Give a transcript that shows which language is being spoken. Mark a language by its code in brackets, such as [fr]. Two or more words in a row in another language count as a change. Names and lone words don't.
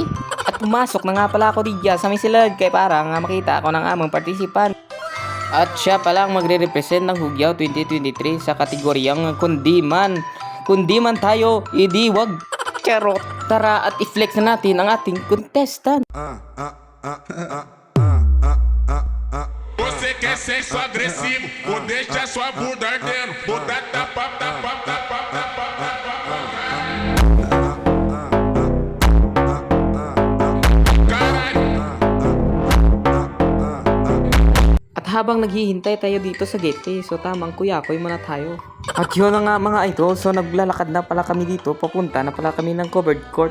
[tl] At pumasok na nga pala ako diya sa may silad kay para nga makita ako ng among partisipan. At siya pala ang magre-represent ng Hugyaw 2023 sa kategoryang kundiman. Kundiman tayo, idi wag charot. Tara at i-flex na natin ang ating contestant. [pt] Você quer sexo agressivo, ou deixa sua bunda ardendo, bunda tapa, tapa, tapa, tapa, tapa, [tl] At habang naghihintay tayo dito sa gate, so tamang kuyakoy muna tayo. At yun na nga mga idol, so naglalakad na pala kami dito, papunta na pala kami ng covered court.